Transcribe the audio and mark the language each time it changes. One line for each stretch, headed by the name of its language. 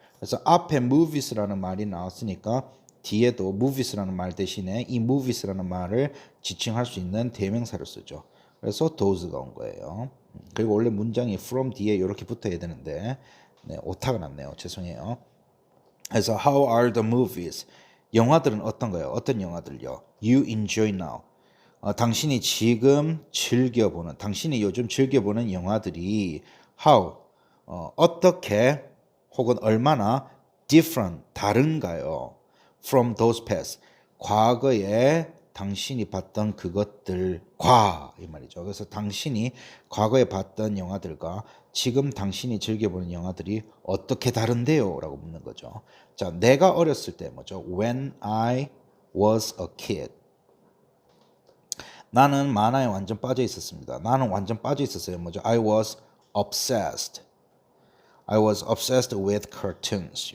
Korean: 그래서 앞에 movies라는 말이 나왔으니까 뒤에도 movies라는 말 대신에 이 movies라는 말을 지칭할 수 있는 대명사를 쓰죠. 그래서 those가 온 거예요. 그리고 원래 문장이 from 뒤에 이렇게 붙어야 되는데 네, 오타가 났네요. 죄송해요.
English: 그래서 how are the movies?
Korean: 영화들은 어떤가요? 어떤 영화들요?
English: You enjoy now.
Korean: 당신이 지금 즐겨보는, 당신이 요즘 즐겨보는 영화들이 how, 어떻게 혹은 얼마나 different, 다른가요?
English: From those past,
Korean: 과거에 당신이 봤던 그것들과 이 말이죠. 그래서 당신이 과거에 봤던 영화들과 지금 당신이 즐겨보는 영화들이 어떻게 다른데요? 라고 묻는 거죠. 자, 내가 어렸을 때 뭐죠?
English: When I was a kid.
Korean: 나는 만화에 완전 빠져 있었습니다. 나는 완전 빠져 있었어요. 뭐죠?
English: I was obsessed. I was obsessed with cartoons.